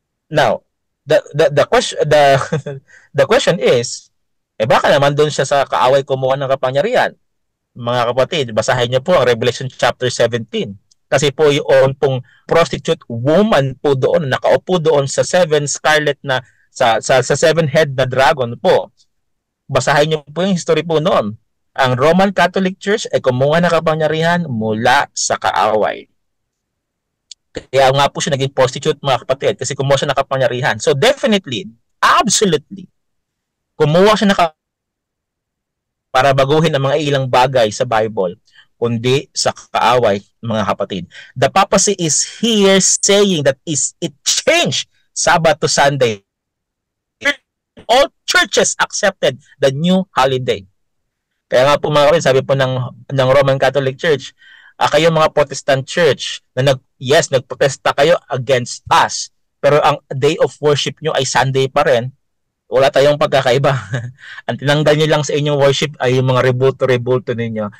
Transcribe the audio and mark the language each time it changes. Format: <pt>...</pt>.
<en>Now, the question the question is,</en> <tl>Baka naman doon siya sa kaaway kumuha ng kapangyarihan. Mga kapatid, basahin niyo po ang Revelation chapter 17. Kasi po yung pong prostitute woman po doon, nakaupo doon sa seven scarlet na, sa seven head na dragon po. Basahin niyo po yung history po noon. Ang Roman Catholic Church ay kumuha ng kapangyarihan mula sa kaaway. Kaya nga po siya naging prostitute, mga kapatid, kasi kumuha siya ng kapangyarihan.</tl> <en>So definitely, absolutely,</en> <tl>kumuha siya para baguhin ang mga ilang bagay sa Bible, kundi sa kaaway, mga kapatid.</tl> <en>The papacy is here saying that it changed Sabbath to Sunday. All churches accepted the new holiday.</en> <tl>Kaya nga po, mga kapatid, sabi po ng Roman Catholic Church, kayo mga Protestant Church, na nagprotesta kayo</tl> <en>against us,</en> <tl>pero ang day of worship nyo ay Sunday pa rin, wala tayong pagkakaiba. Ang tinanggal nyo lang sa inyong worship ay yung mga rebulto ninyo.</tl>